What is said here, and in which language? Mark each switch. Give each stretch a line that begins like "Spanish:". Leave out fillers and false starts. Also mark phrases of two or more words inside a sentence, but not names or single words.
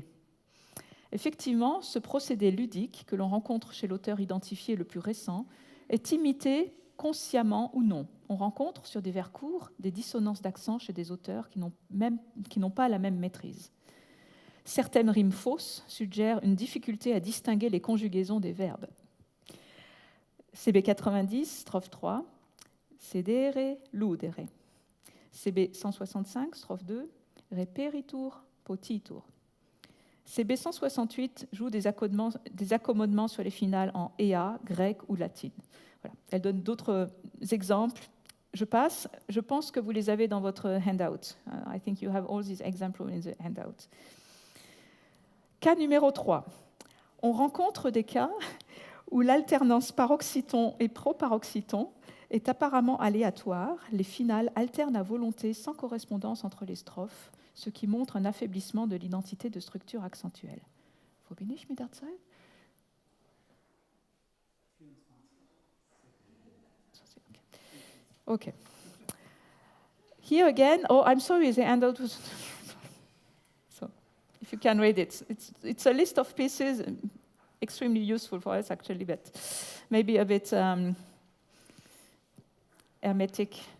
French: Effectivement, ce procédé ludique que l'on rencontre chez l'auteur identifié le plus récent est imité consciemment ou non. On rencontre sur des vers courts des dissonances d'accent chez des auteurs qui n'ont pas la même maîtrise. Certaines rimes fausses suggèrent une difficulté à distinguer les conjugaisons des verbes. CB 90, strophe 3,
Latin: sedere, ludere.
French: CB 165, strophe 2,
Latin: reperitur, potitur.
French: CB 168 joue des accommodements sur les finales en ea, grec ou latine. Voilà. Elle donne d'autres exemples. Je passe. Je pense que vous les avez dans votre handout.
English: I think you have all these examples in the handout.
French: Cas numéro 3. On rencontre des cas où l'alternance paroxyton et proparoxyton est apparemment aléatoire. Les finales alternent à volonté sans correspondance entre les strophes, ce qui montre un affaiblissement de l'identité de structure accentuelle.
German: Wo bin ich mit der Zeit?
English: Okay. Here again, oh, I'm sorry, the handout was... So, if you can read it. It's a list of pieces, extremely useful for us, actually, but maybe a bit hermetic.